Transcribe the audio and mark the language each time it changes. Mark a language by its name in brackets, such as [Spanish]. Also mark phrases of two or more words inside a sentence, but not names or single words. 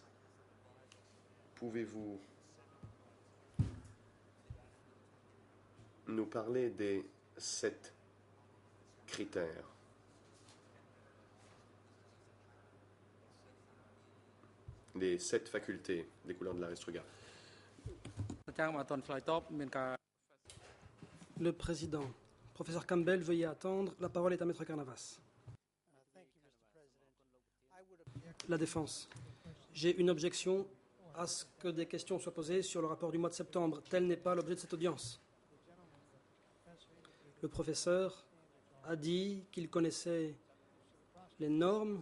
[French] Pouvez-vous nous parler des 7 critères? Les 7 facultés découlant de l'arrest regard. [Khmer] អាចារ្យមកអត់ទាន់ឆ្លើយតបមានការ [French] Le président. Professeur Campbell, veuillez attendre. La parole est à Maître Carnavas. La défense. J'ai une objection à ce que des questions soient posées sur le rapport du mois de septembre. Tel n'est pas l'objet de cette audience. Le professeur a dit qu'il connaissait les normes.